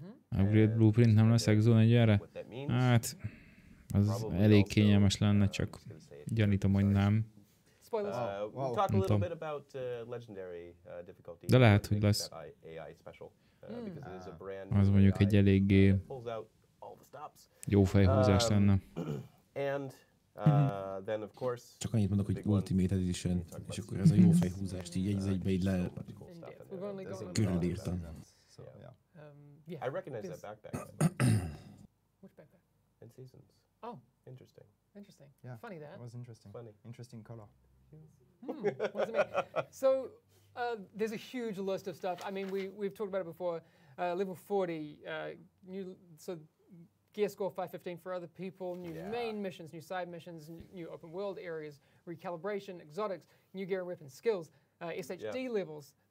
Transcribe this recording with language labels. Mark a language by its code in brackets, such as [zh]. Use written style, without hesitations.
[hu] Upgrade blueprint nem lesz Exo 40-re? Hát, az elég kényelmes lenne, csak gyanítom, hogy nem. [en] Spoilers. We'll talk a little bit about legendary difficulty. [hu] De lehet, hogy lesz. Az mondjuk egy eléggé jó fejhúzás lenne. [en] And then of course. [hu] Csak annyit mondok, hogy Ultimate Edition, és akkor ez a jó fejhúzást így egy egybe így le körülírtam. [en] I recognize that backpack. Which backpack? In Seasons. Oh. Interesting. Interesting. Yeah. Funny that. It was interesting. Funny. Interesting color. What does it mean? So there's a huge list of stuff. I mean, we've talked about it before. Level 40, gear score 515 for other people, new main missions, new side missions, new open world areas, recalibration, exotics, new gear and weapon skills, SHD levels,